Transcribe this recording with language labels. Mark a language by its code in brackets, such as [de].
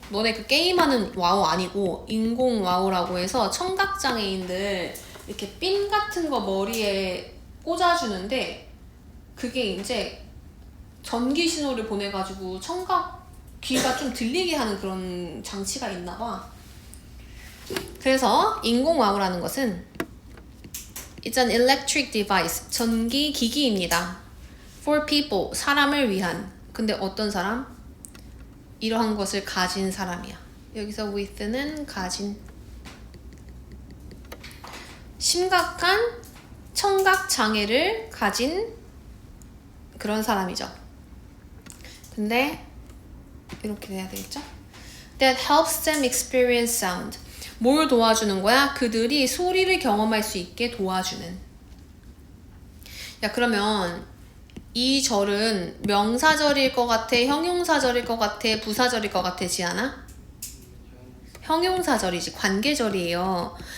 [ko] 너네 그 게임하는 와우 아니고 인공와우라고 해서 청각장애인들 이렇게 핀 같은 거 머리에 꽂아주는데 그게 이제 전기 신호를 보내가지고 청각 귀가 좀 들리게 하는 그런 장치가 있나 봐. 그래서 인공와우라는 것은 [en] It's an electric device. [ko] 전기 기기입니다. [en] For people. [ko] 사람을 위한. 근데 어떤 사람? 이러한 것을 가진 사람이야. 여기서 with는 가진. 심각한 청각 장애를 가진 그런 사람이죠. 근데 이렇게 돼야 되겠죠? [en] That helps them experience sound. [ko] 뭘 도와주는 거야? 그들이 소리를 경험할 수 있게 도와주는. 야, 그러면 이 절은 명사절일 것 같아? 형용사절일 것 같아? 부사절일 것 같아? 지아나? 형용사절이지. 관계절이에요.